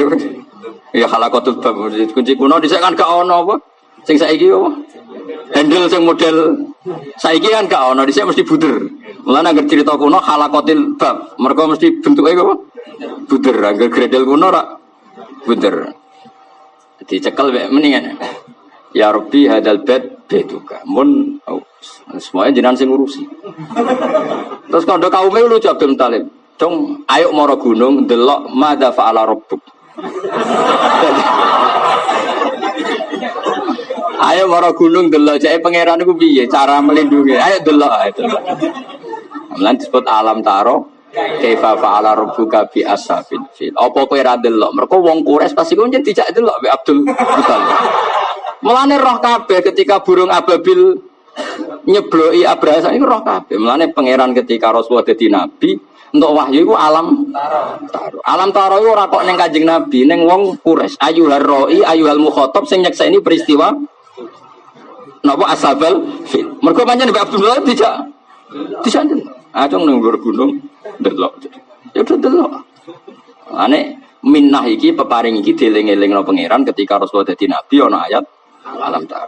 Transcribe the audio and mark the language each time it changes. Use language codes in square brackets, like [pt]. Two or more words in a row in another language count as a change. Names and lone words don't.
[ar] Ya khalaqatul bab [jv] kunci kuno dhisik kan gak ono apa. Sing saiki apa? Handle sing model saiki kan gak ono, dhisik mesti buder. Mulane anggere cerita kuno [ar] khalaqatil bab, [jv] mergo mesti bentuke apa? Buder, anggere gredel kuno ora buder. Dicekel wek mendingan. [ar] Ya Rabbi hadal bait baituka. [jv] Mun semuanya jenengan sing ngurusi. Terus kandha kaume lucu Abdul Muthalib. Cung, ayo mara gunung delok [ar] madza fa'ala rabbuk. [jv] Ayo mara gunung delok jake pangeran iku piye cara melindungi. Ayo delok itu. Lan disebut [ar] alam taro kaifa fa'ala rabbuka bi ashabil fil. [jv] Apa kowe ra delok? Mergo wong Quraisy pasti kon dijak delok be Abdul Muthalib. Mulane roh kabeh ketika burung ababil nyebloki Abraham iku roh kabeh. Mulane pangeran ketika Rasulullah dadi nabi untuk wahyu iku [ar] alam taro. Alam taro [jv] iku ora kok ning Kanjeng Nabi, ning wong Quraisy. [ar] Ayyuhar ra'i ayyuhal mukhatab [jv] sing nyekseni peristiwa napa [ar] ashabal fil. [jv] Mergo pancen Mbak Abdullah dijak disanten. Acung nang gunung delok. Ya udah delok. Ane minnah iki peparing iki dieling-elingno pangeran ketika Rasulullah dadi nabi ana ayat [ar] alam taro.